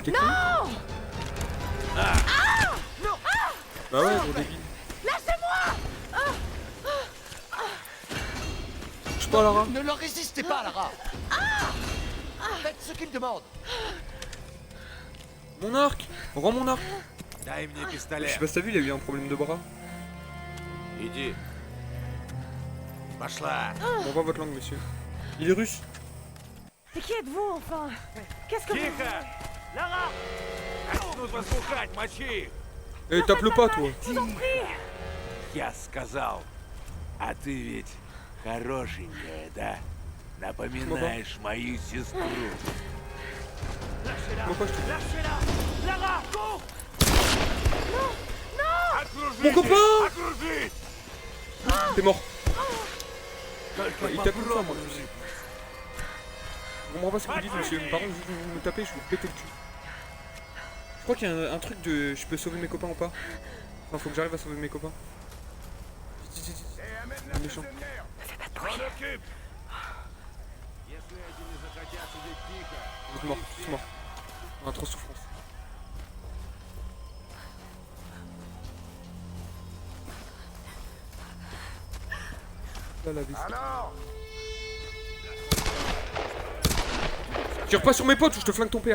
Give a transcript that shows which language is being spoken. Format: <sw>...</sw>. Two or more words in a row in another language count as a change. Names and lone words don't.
<fr>T'es con? Bah ouais, gros débile. Touche pas Lara. Ne leur résistez pas, Lara. Faites ce qu'ils demandent. Mon arc. Rends mon arc.</fr> <ru>Дай мне</ru> <fr>Je</fr> <ru>пистолет.</ru> <fr>sais pas si t'as vu, il a eu un problème de bras.</fr> <ru>Иди. Пошла.</ru> <fr>On voit votre langue, monsieur. Il est russe. Et qui êtes-vous, enfin? Qu'est-ce que vous...</fr> <ru>Тихо! Лара! Начнут вас пухать, мочи их!</ru> <fr>Eh, tape-le pas, toi. Je vous en prie.</fr> <ru>Я сказал. А ты ведь хорошенькая, да? Напоминаешь мою сестру.</ru> <fr>Pourquoi je te... Лâchez-la! Lara, cours! Окружите! Mon copain!</fr> <ru>Окружить!</ru> <fr>T'es mort.</fr> <ru>Только</ru> <fr>Ouais, il tape une fois, moi.</fr> <ru>попробуй.</ru> <fr>Je comprends pas ce que vous dites, monsieur. Par contre, vous me tapez, je vous pète le cul. Je crois qu'il y a un truc de... Je peux sauver mes copains ou pas? Enfin, faut que j'arrive à sauver mes copains. Vite, vite, vite. Un méchant. On occupe!</fr> <ru>Если эти не захотят сидеть тихо,</ru> <fr>Vous êtes morts, tous morts. On a trop de souffrance. Là, la vis. Tire pas sur mes potes ou je te flingue ton père.</fr>